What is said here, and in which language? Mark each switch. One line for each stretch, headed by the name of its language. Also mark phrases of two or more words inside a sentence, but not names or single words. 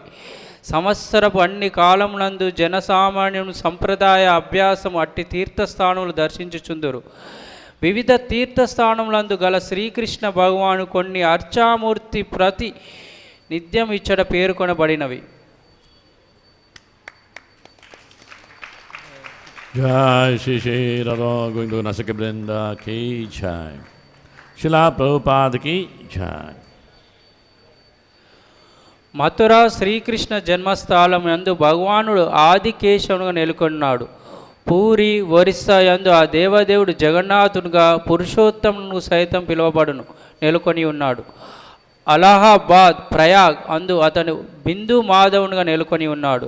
Telugu: సంవత్సరపు అన్ని కాలమునందు జనసామాన్యుని సంప్రదాయ అభ్యాసం అట్టి తీర్థస్థానములు దర్శించుచుందురు. వివిధ తీర్థస్థానములందు గల శ్రీకృష్ణ భగవాను కొన్ని అర్చామూర్తి ప్రతి నిత్యం ఇచ్చట పేర్కొనబడినవి.
Hindi: जय श्री श्री राधा गोविंद नसक वृंदा की जय, शिला प्रभुपाद की जय.
Telugu: మథుర శ్రీకృష్ణ జన్మస్థలం యందు భగవానుడు ఆదికేశవునిగా నెలకొన్నాడు. పూరి ఒరిస్సా యందు ఆ దేవదేవుడు జగన్నాథునిగా పురుషోత్తమును సైతం పిలువబడును నెలకొని ఉన్నాడు. అలహాబాద్ ప్రయాగ్ అందు అతను బిందు మాధవునిగా నెలకొని ఉన్నాడు.